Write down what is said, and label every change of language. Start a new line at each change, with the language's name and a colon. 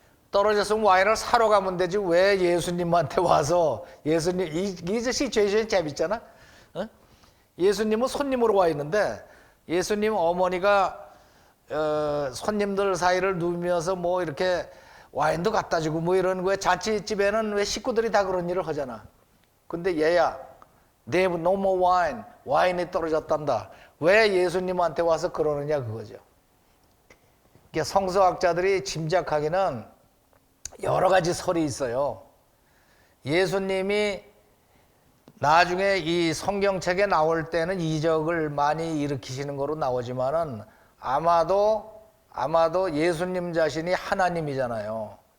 Korean: 떨어졌으면 와인을 사러 가면 되지 왜 예수님한테 와서 예수님 이 시츄에이션이 재밌잖아. 어? 예수님은 손님으로 와 있는데 예수님 어머니가 손님들 사이를 누비면서 뭐 이렇게 와인도 갖다 주고 뭐 이런 거에 잔치집에는 왜 식구들이 다 그런 일을 하잖아. 근데 얘야,
English: they have no more wine.
Korean: 와인이 떨어졌단다. 왜 예수님한테 와서 그러느냐 그거죠. 성서학자들이 짐작하기는 여러 가지 설이 있어요. 예수님이 나중에 이 성경책에 나올 때는 이적을 많이 일으키시는 거로 나오지만은 아마도 예수님 자신이 하나님이잖아요.